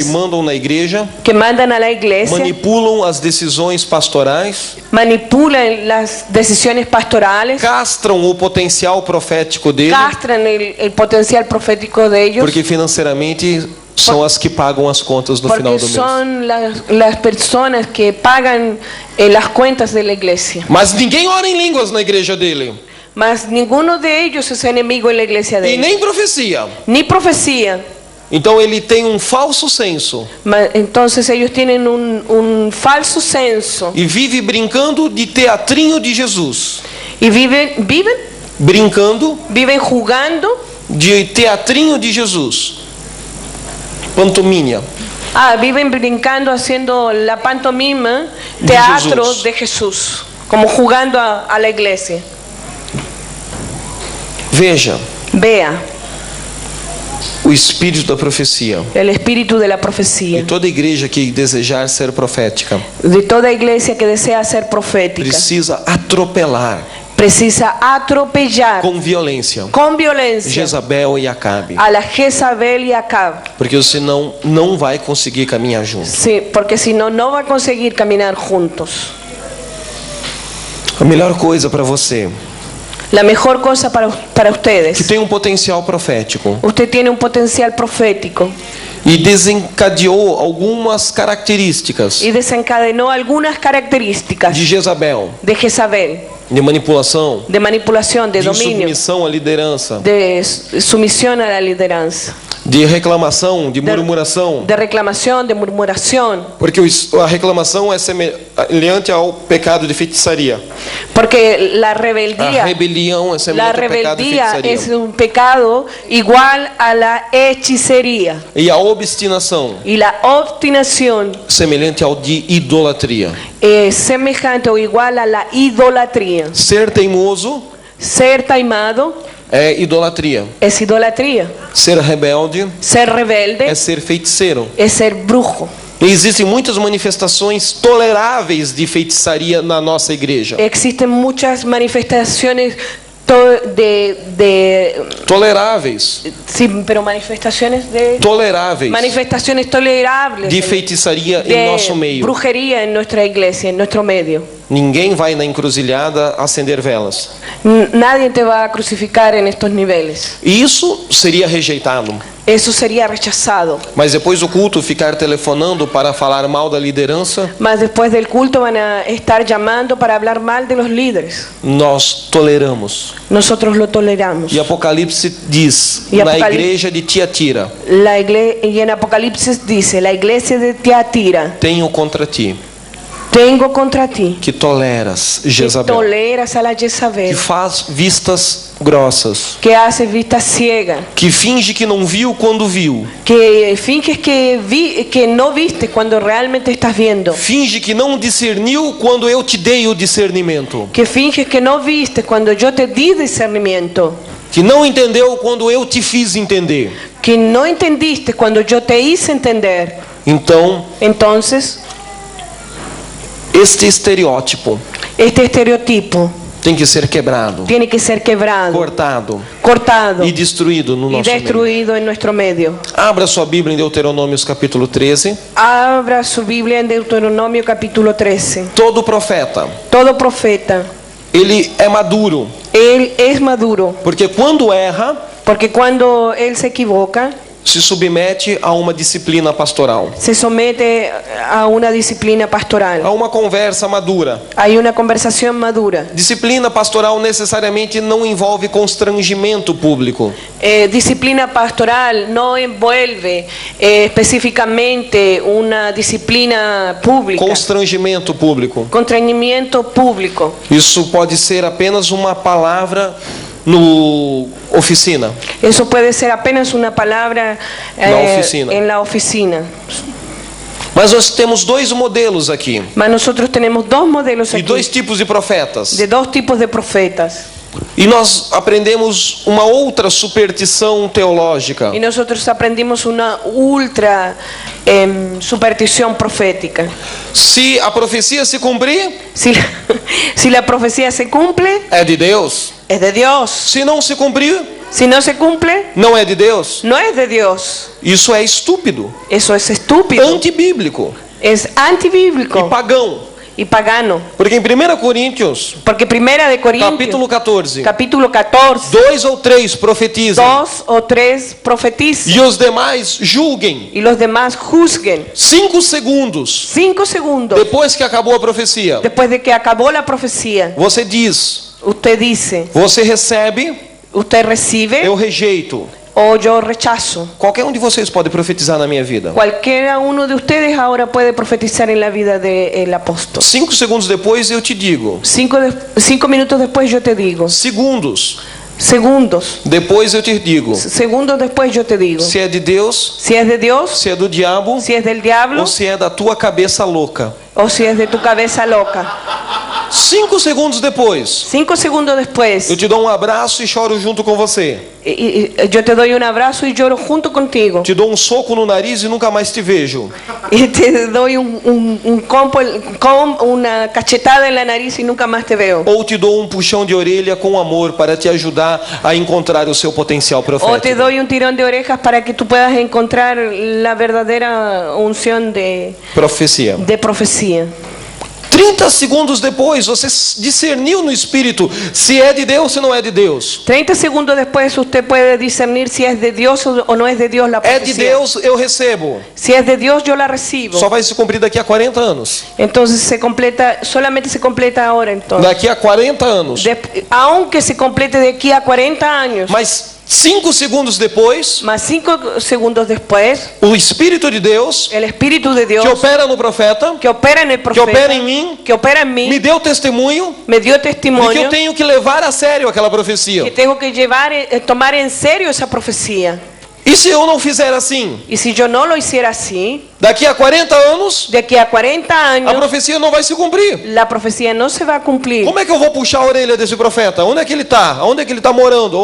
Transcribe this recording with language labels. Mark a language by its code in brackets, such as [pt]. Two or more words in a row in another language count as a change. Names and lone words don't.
[pt] que mandam na igreja, [es] que mandan a la iglesia, [pt] manipulam as decisões pastorais, [es] manipulan las decisiones pastorales, [pt] castram o potencial profético dele, [es] castran el potencial profético de ellos, [pt] porque financeiramente são as que pagam as contas no final porque do mês. [es] son las personas que pagan las cuentas de la iglesia. [pt] Mas ninguém ora em línguas na igreja dele, [es] Mas ninguno de ellos es enemigo en la iglesia de e ellos, [pt] nem profecia. [es] ni profecía. [pt] Então ele tem um falso senso [es] Entonces ellos tienen un falso senso [pt] e vive brincando de teatrinho de Jesus, [es] y viven jugando [pt] de teatrinho de Jesus, pantomínea. [es] viven brincando haciendo la pantomima, [pt] De teatro Jesús. [es] de Jesús, como jugando a la iglesia. [pt] Veja [es] Vea [pt] o espírito da profecia. [es] el espíritu de la E profecía. [pt] toda igreja que desejar ser profética [es] De toda iglesia que desea ser profética, [pt] precisa atropelar [es] precisa atropellar [pt] com violência [es] con violencia [pt] Jezabel e Acabe, [es] a la Jezabel y Acab. [pt] porque senão não vai conseguir caminhar junto. [es] Sí, porque si no, no va a conseguir caminar juntos. [pt] A melhor coisa para você [es] La mejor cosa para que ustedes, [pt] tem um potencial profético [es] usted tiene un potencial profético [pt] e desencadeou algumas características [es] y desencadenó algunas características [pt] de Jezabel, [es] de Jezabel, [pt] de manipulação, [es] de manipulación, de de dominio, [pt] insubmissão à liderança, [es] de sumisión a la lideranza, [pt] de reclamação, de murmuração, [es] de reclamación, de murmuración, [pt] porque a reclamação é semelhante ao pecado de feitiçaria. [es] porque la [pt] A [es] rebelión [pt] rebelião é semelhante ao pecado de feitiçaria. [es] es un pecado igual a la hechicería [pt] E a obstinação, [es] y la obstinación [pt] semelhante ao de idolatria. [es] es semejante o igual a la idolatría. [pt] Ser teimoso [es] Ser taimado [pt] é idolatria. [es] es idolatría. [pt] Ser rebelde [es] Ser rebelde [pt] é ser feiticeiro. [es] es ser brujo. [pt] E existem muitas manifestações toleráveis de feitiçaria na nossa igreja. [es] Existen muchas manifestaciones [pt] Toleráveis. [es] sí, pero manifestaciones de [pt] Toleráveis [es] manifestaciones tolerables [pt] de feitiçaria em nosso de meio. [es] brujería en nuestra iglesia, en nuestro medio. [pt] Ninguém vai na encruzilhada acender velas. [es] Nadie te va a crucificar en estos niveles. [pt] E isso seria rejeitado. [es] Eso sería rechazado. [pt] Mas depois do culto ficar telefonando para falar mal da liderança, [es] Mas después del culto van a estar llamando para hablar mal de los líderes. [pt] nós toleramos. [es] Nosotros lo toleramos. [pt] E Apocalipse diz, E na Apocalipse- igreja de Tiatira, [es] Y en Apocalipsis dice, la iglesia de Tiatira, [pt] tenho contra ti [es] tengo contra ti [pt] que toleras [es] que Jezabel, toleras a la que Jezabel, [pt] faz vistas grossas, [es] que hace vista ciega, [pt] que finge que não viu quando viu, [es] que finges que no viste cuando realmente estás viendo, [pt] finge que não discerniu quando eu te dei o discernimento, [es] que finges que no viste cuando yo te di discernimiento, [pt] que não entendeu quando eu te fiz entender. [es] que que no entendiste cuando yo te hice entender. [pt] Então, [es] Entonces, [pt] este estereótipo [es] este estereotipo [pt] tem que ser quebrado, [es] tiene que ser quebrado, [pt] cortado [es] cortado [pt] e destruído no [es] y [pt] nosso meio. [es] destruido en nuestro medio. [pt] Abra sua Bíblia em Deuteronômios capítulo 13. [es] Abra su Biblia en Deuteronomio capítulo 13. [pt] Todo profeta, [es] Todo profeta, [pt] ele é maduro, [es] él es maduro, [pt] porque quando erra, [es] porque cuando él se equivoca, [pt] se submete a uma disciplina pastoral, [es] se somete a una disciplina [pt] a [es] pastoral. [pt] uma conversa madura. [es] Hay una conversación madura. [pt] Disciplina pastoral necessariamente não envolve constrangimento público. [es] Disciplina pastoral no envuelve específicamente una disciplina pública, [pt] Constrangimento público. [es] constreñimiento público. [pt] Isso pode ser apenas uma palavra no oficina. [es] Eso puede ser apenas una palabra oficina. en la oficina. [pt] Mas nós temos dois modelos aqui, [es] Mas nosotros tenemos dos modelos [pt] e [es] aquí, [pt] dois tipos de profetas. [es] de dos tipos de profetas. [pt] E nós aprendemos uma outra superstição teológica. [es] Y nosotros aprendimos una ultra superstición profética. [pt] Se a profecia se cumprir, [es] Si la profecía se cumple, [pt] é de Deus. [es] es de Dios. [pt] Se não se cumprir, [es] Si no se cumple, [pt] não é de Deus. [es] no es de Dios. [pt] Isso é estúpido, [es] Eso es estúpido, [pt] antibíblico [es] es [pt] e [es] antibíblico [pt] pagão. [es] y pagano. [pt] Porque em 1 Coríntios, [es] Porque Primera de Corintios, [pt] capítulo 14, [es] capítulo 14, [pt] 2 ou 3 profetizam, [es] 2 o 3 profetizan [pt] e os demais julguem. [es] y los demás juzguen. [pt] 5 segundos [es] 5 segundos [pt] depois que acabou a profecia, [es] después de que acabó la profecía, [pt] você diz, [es] usted dice, [pt] você recebe, [es] usted recibe [pt] eu rejeito. [es] o yo rechazo. [pt] Qualquer um de vocês pode profetizar na minha vida. [es] Cualquiera uno de ustedes ahora puede profetizar en la vida del apóstol. [pt] 5 segundos depois eu te digo. [es] 5 minutos después yo te digo. [pt] Segundos [es] Segundos. [pt] depois eu te digo. [es] Segundos después yo te digo. [pt] Se é de Deus, [es] Si es de Dios, [pt] se é do diabo, [es] si es del diablo [pt] ou se é da tua cabeça louca. [es] o si es de tu cabeza loca. [pt] 5 segundos depois, [es] 5 segundos después, [pt] eu te dou um abraço e choro junto com você. [es] yo te doy un abrazo y lloro junto contigo. [pt] Te dou um soco no nariz e nunca mais te vejo. [es] Y te doy una cachetada en la nariz y nunca más te veo. [pt] Ou te dou um puxão de orelha com amor para te ajudar a encontrar o seu potencial [es] O te [pt] profético. [es] doy un tirón de orejas para que tú puedas encontrar la verdadera unción de [pt] Profecia. [es] profecía. [pt] 30 segundos depois, você discerniu no Espírito se é de Deus ou não é de Deus. [es] 30 segundos después usted puede discernir si es de Dios o no es de Dios la [pt] É de [es] profecía. [pt] Deus, eu recebo. [es] Si es de Dios, yo la recibo. [pt] Só vai se cumprir daqui a 40 anos. [es] Entonces solamente se completa ahora entonces. [pt] Daqui a 40 anos. [es] Aunque se complete de aquí a 40 años. [pt] Mas 5 segundos depois, [es] Más 5 segundos después, [pt] o Espírito de Deus, [es] el Espíritu de Dios [pt] que opera no profeta, [es] que opera en el [pt] que [es] profeta, [pt] opera em mim, [es] que opera en mí, [pt] me deu testemunho [es] me dio [pt] de que [es] testimonio [pt] eu tenho que levar a sério aquela [es] que [pt] profecia. [es] tengo que tomar en serio esa profecía. [pt] E se eu não fizer assim? [es] Y si yo no lo hiciera así, [pt] Daqui a 40 anos, [es] de aquí a 40 [pt] a [es] años, [pt] profecia não vai se cumprir. [es] la profecía no se va a cumplir. [pt] Como é que eu vou puxar a orelha desse profeta? Onde é que ele está? Onde é que ele está morando?